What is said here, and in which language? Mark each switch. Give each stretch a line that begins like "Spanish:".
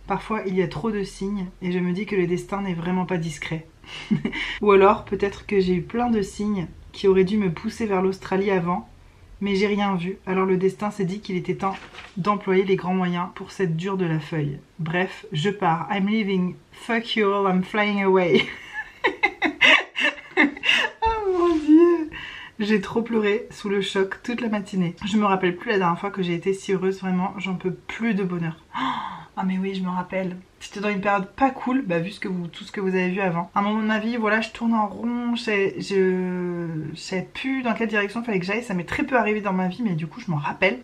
French: Parfois, il y a trop de signes et je me dis que le destin n'est vraiment pas discret. Ou alors, peut-être que j'ai eu plein de signes qui auraient dû me pousser vers l'Australie avant, mais j'ai rien vu. Alors le destin s'est dit qu'il était temps d'employer les grands moyens pour cette dure de la feuille. Bref, je pars.
English: I'm leaving. Fuck you all, I'm flying away.
French: J'ai trop pleuré sous le choc toute la matinée. Je me rappelle plus la dernière fois que j'ai été si heureuse, vraiment, j'en peux plus de bonheur. Ah mais oui, je me rappelle. C'était dans une période pas cool, bah vu tout ce que vous avez vu avant. À un moment de ma vie, voilà, je tourne en rond, je savais plus dans quelle direction il fallait que j'aille, ça m'est très peu arrivé dans ma vie, mais du coup je m'en rappelle.